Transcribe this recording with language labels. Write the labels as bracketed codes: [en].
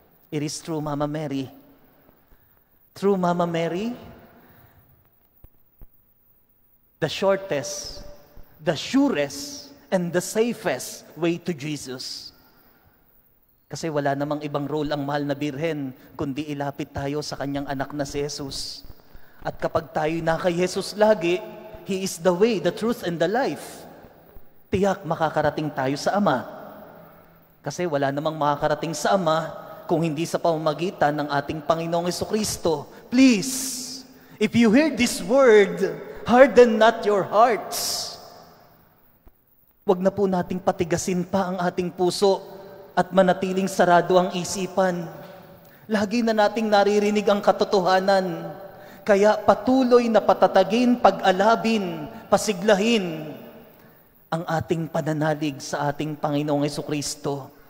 [en] It is through Mama Mary. Through Mama Mary, the shortest, the surest, and the safest way to Jesus. [tl] Kasi wala namang ibang role ang mahal na birhen, kundi ilapit tayo sa kanyang anak na si Jesus. At kapag tayo na kay Jesus lagi, [en] He is the way, the truth, and the life. [tl] Tiyak makakarating tayo sa Ama. Kasi wala namang makakarating sa Ama kung hindi sa pamamagitan ng ating Panginoong Jesucristo. [en] Please, if you hear this word, harden not your hearts. [tl] Huwag na po nating patigasin pa ang ating puso at manatiling sarado ang isipan. Lagi na nating naririnig ang katotohanan. Kaya patuloy na patatagin, pag-alabin, pasiglahin ang ating pananalig sa ating Panginoong Jesucristo.